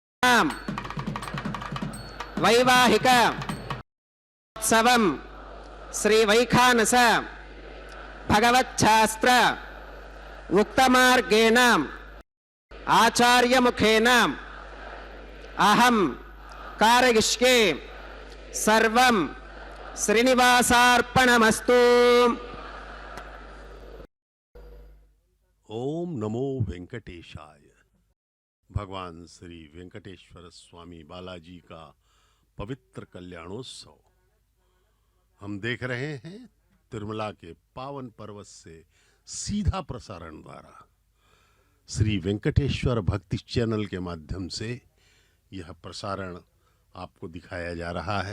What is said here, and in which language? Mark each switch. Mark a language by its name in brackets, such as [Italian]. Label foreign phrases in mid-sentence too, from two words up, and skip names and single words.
[Sanskrit] వైవాహిక ఉత్సవం శ్రీ వైఖానస భగవచ్ఛాస్త్ర ఉక్తమార్గేణ ఆచార్యముఖేన అహం కారయిష్యే సర్వం శ్రీనివాసార్పణమస్తు. ओम नमो वेंकटेशाय। [Hindi] भगवान श्री वेंकटेश्वर स्वामी बालाजी का पवित्र कल्याणोत्सव हम देख रहे हैं तिरुमला के पावन पर्वत से सीधा प्रसारण द्वारा श्री वेंकटेश्वर भक्ति चैनल के माध्यम से यह प्रसारण आपको दिखाया जा रहा है।